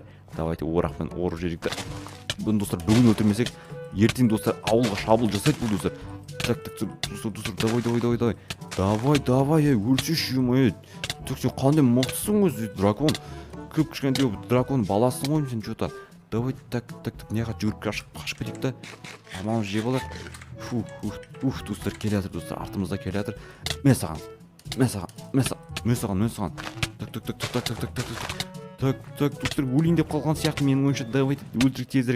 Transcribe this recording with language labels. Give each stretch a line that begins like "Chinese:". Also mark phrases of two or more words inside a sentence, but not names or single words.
Kazakh: Давайте орақпен орып жіберейік. Бұны достар бүгін өлтірмесек, ертең достар ауылға шабуыл жасайды бұл достар. Так, достар, давай, өлсеші ё-моё. Так, сен қандай мықтысың өзі, дракон. Кішкентай дракон баласың ғой сен
Russian: что-то. Давай, так,
Kazakh: неға жүгіріп қашып кетейік та. Амалын жеп алайық. Достар, келе жатыр достар, артымызда келе жатыр. Мәссаған. Так, достар, өлейін деп қалған сияқты менің ойымша. Давай, өлтірік тезірек.